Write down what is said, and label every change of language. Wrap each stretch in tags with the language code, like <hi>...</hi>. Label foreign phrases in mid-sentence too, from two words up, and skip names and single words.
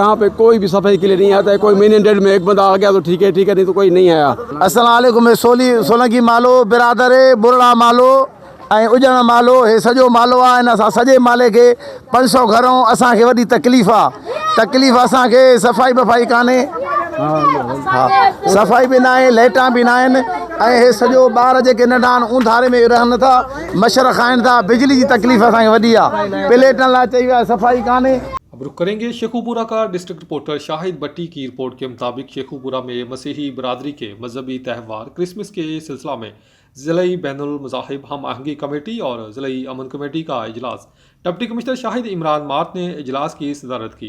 <ur>یہاں پہ کوئی بھی صفائی کے لیے نہیں آتا ہے۔ کوئی مین ڈیٹ میں ایک بندہ آ گیا تو ٹھیک ہے نہیں تو کوئی نہیں آیا۔</ur> <ar>السلام علیکم۔</ar> <sd>سولنگی مالو برادر برڑا مالو اجن مالو یہ سجو مالو ہے۔ ان سجے مالے کے 500 گھروں اساں کے وڈی تکلیف آ۔ تکلیف اساں کے صفائی بفائی کانے हा सफ़ाई बि न आहे, लाइटां बि न आहिनि, ऐं हे सॼो ॿार जेके नंढा आहिनि ऊंधारे में रहनि था, मच्छर खाइनि था, बिजली जी तकलीफ़ असांखे वॾी आहे, प्लेटनि लाइ चई वियो आहे सफ़ाई कान्हे।</sd> <ur>اب رخ کریں گے شیخوپورہ کا</ur> <en>district reporter</en> <ur>شاہد بھٹی کی رپورٹ کے مطابق شیخوپورہ میں مسیحی برادری کے مذہبی تہوار کرسمس کے سلسلہ میں ضلعی بین المذاہب ہم آہنگی کمیٹی اور ضلعی امن کمیٹی کا اجلاس</ur> <en>deputy commissioner</en> <ur>شاہد عمران مارٹ نے اجلاس کی صدارت کی.</ur>